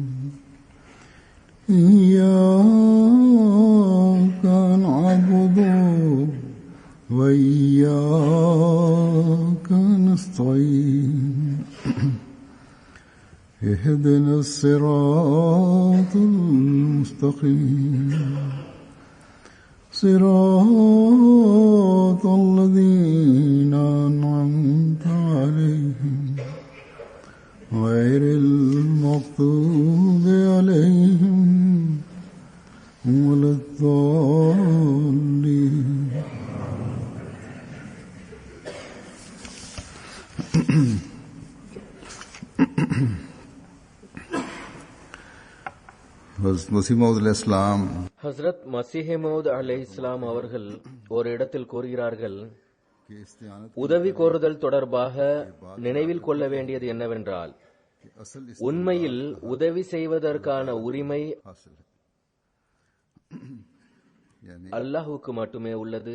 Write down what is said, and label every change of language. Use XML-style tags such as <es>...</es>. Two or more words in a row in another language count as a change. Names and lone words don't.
<ar>إياك نعبد وإياك نستعين اهدنا الصراط المستقيم صراط الذين أنعمت عليهم غير المغضوب عليهم ولا الضالين.</ar> <ta>ஹஸ்ரத் மசீஹ் மவ்ஊத் அலைஹிஸ்ஸலாம் அவர்கள் ஒரு இடத்தில் கூறுகிறார்கள், உதவி கோருதல் தொடர்பாக நினைவில் கொள்ள வேண்டியது என்னவென்றால், உண்மையில் உதவி செய்வதற்கான உரிமை அல்லாஹுக்கு மட்டுமே உள்ளது.</ta>